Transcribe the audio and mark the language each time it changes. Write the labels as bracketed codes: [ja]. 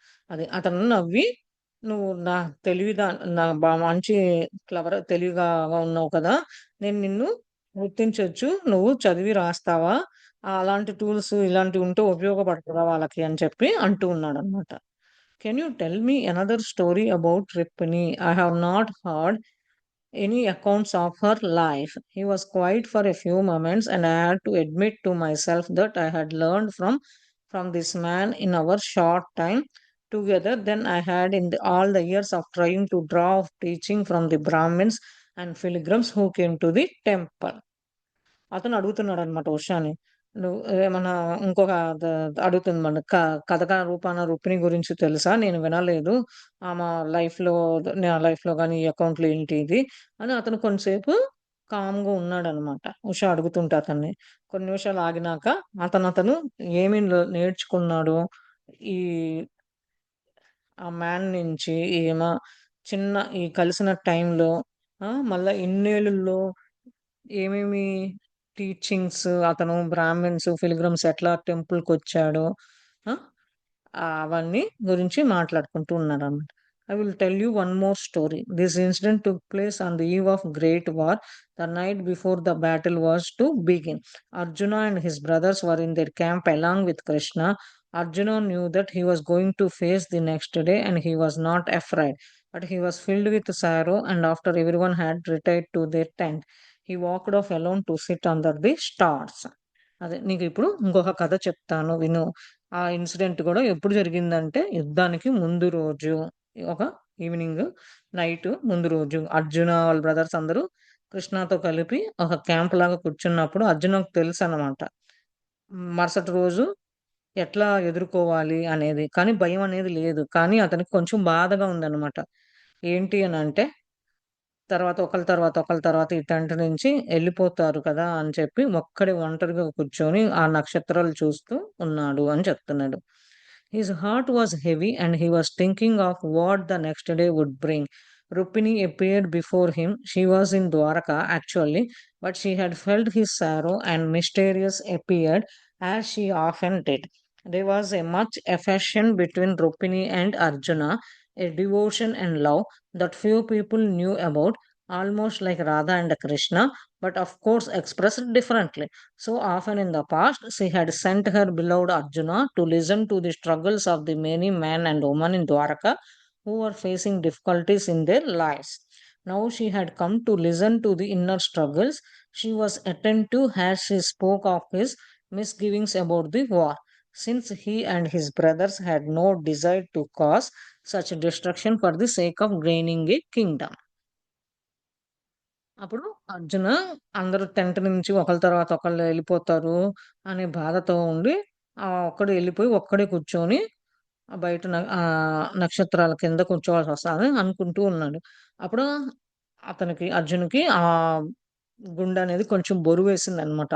[te] అది అతను నవ్వి, "నువ్వు నా తెలివిదా నా మంచి తెలివిగా ఉన్నావు కదా! నేను నిన్ను గుర్తించొచ్చు. నువ్వు చదివి రాస్తావా? అలాంటి టూల్స్ ఇలాంటివి ఉంటే ఉపయోగపడతదా వాళ్ళకి" అని చెప్పి అంటూ ఉన్నాడనమాట. [en] "Can you tell me another story about Rippini? I have not heard any accounts of her life." He was quiet for a few moments, and I had to admit to myself that I had learned from this man in our short time together than I had in all the years of trying to draw off teaching from the Brahmins and pilgrims who came to the temple. [te] అతను అడుగుతున్నాడనమాట ఉషాని. నువ్వు ఏమన్నా ఇంకొక అడుగుతుంది మన కథక రూపాన రుక్మిణి గురించి తెలుసా? నేను వినలేదు. ఆమె లైఫ్‌లో నా లైఫ్‌లో గాని, ఈ అకౌంట్‌లో ఏంటి ఇది? అని అతను కొంతసేపు కామ్‌గా ఉన్నాడనమాట. ఉష అడుగుతుంటే అతన్ని. కొన్ని నిమిషాలు ఆగినాక అతను ఏమి నేర్చుకున్నాడు? ఈ ఆ మ్యాన్ నుంచి ఈమె ఈ కలిసిన టైంలో మళ్ళా ఇన్నేళ్లలో ఏమేమి టీచింగ్స్ అతను బ్రాహ్మిన్స్, పిల్గ్రిమ్స్ ఎట్లా టెంపుల్‌కొచ్చాడో ఆ! అవన్నీ గురించి మాట్లాడుకుంటూ ఉన్నారన్నమాట. [en] I will tell you one more story. This incident took place on the eve of Great War, the night before the battle was to begin. Arjuna and his brothers were in their camp along with Krishna. Arjuna knew that he was going to face the next day and he was not afraid, but he was filled with sorrow, and after everyone had retired to their tent, he walked off alone to sit under the stars. [te] అదే నీకిప్పుడు ఇంకొక కథ చెప్తాను విను. ఆ incident గూడా ఎప్పుడు జరిగిందంటే, యుద్ధానికి ముందు రోజు. ఒక ఈవినింగ్, నైట్ ముందు రోజు. అర్జున వాళ్ళ బ్రదర్స్ అందరూ కృష్ణతో కలిపి ఒక క్యాంప్ లాగా కూర్చున్నప్పుడు అర్జునకు తెలుసనమాట. మరుసటి రోజు ఎట్లా ఎదుర్కోవాలి అనేది. కానీ భయమనేది లేదు. కానీ అతనికి కొంచెం బాధగా ఉందనమాట. ఏంటి అనంటే ఒకళ్ళ తర్వాత ఈ టెంట్ నుంచి ఎళ్ళిపోతారు కదా! అని చెప్పి ఒక్కడే ఒంటరిగా కూర్చొని ఆ నక్షత్రాలు చూస్తూ ఉన్నాడు అని చెప్తున్నాడు. [en] His heart was heavy and he was thinking of what the next day would bring. Rupini appeared before him. She was in Dwaraka actually, but she had felt his sorrow and mysterious appeared as she often did. There was a much affection between Rukmini and Arjuna, a devotion and love that few people knew about, almost like Radha and Krishna, but of course expressed differently. So often in the past, she had sent her beloved Arjuna to listen to the struggles of the many men and women in Dwaraka who were facing difficulties in their lives. Now she had come to listen to the inner struggles. She was attentive as she spoke of his misgivings about the war, since he and his brothers had no desire to cause such destruction for the sake of gaining a kingdom. [te] అప్పుడు అర్జున అందరూ tent నుంచి ఒకళ్ళ తర్వాత ఒకళ్ళు వెళ్ళిపోతారు అనే బాధతో ఉండి ఒక్కడు వెళ్ళిపోయి ఒక్కడే కూర్చొని బయట నక్షత్రాల కింద కూర్చోవాల్సి వస్తుంది అనుకుంటూ ఉన్నాడు. అప్పుడు అతనికి అర్జున్‌కి గుండె అనేది కొంచెం బరువేసింది అనమాట.